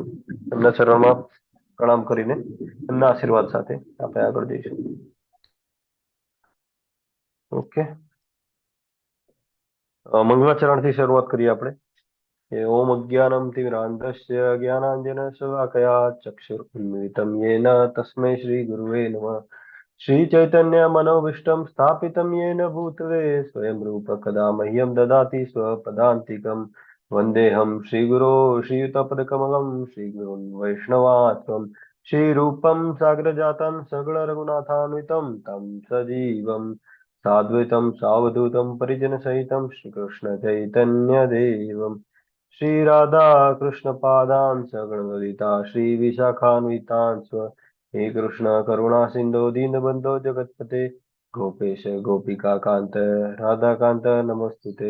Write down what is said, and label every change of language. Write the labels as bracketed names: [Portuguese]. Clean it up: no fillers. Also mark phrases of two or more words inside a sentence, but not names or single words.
[Gujarati] એમના ચરણમાં પ્રણામ કરીને એમના આશીર્વાદ સાથે આપણે આગળ જઈશું. ઓકે. મંગળાચરણથી શરૂઆત કરીએ આપણે. [Sanskrit] ઓમ અજ્ઞાનમ તિમિરાંધસ્ય જ્ઞાનાંજનશલાકયા ચક્ષુરુન્મિલિतं येन तस्मै श्रीगुरुवे नमः। श्रीचैतन्यमनोभीष्टं स्थापितं येन भूतले स्वयं रूप कदा मह्यं ददाति स्वपदान्तिकं। वन्देऽहं श्रीगुरो श्रीयुतपदकमलं श्रीगुरुं वैष्णवात्मं श्रीरूपं साग्रजातं सगुणरघुनाथान्वितं तं सजीवं साद्वैतं सावधूतं परिजनसहितं श्रीकृष्णचैतन्यदेवं श्रीराधा कृष्णपादान् सगणललिता श्रीविशाखान्वितान् हे कृष्ण करुणा सिन्धो दीनबन्धो जगत्पते गोपेश गोपिका कान्त राधाकान्त नमोऽस्तुते।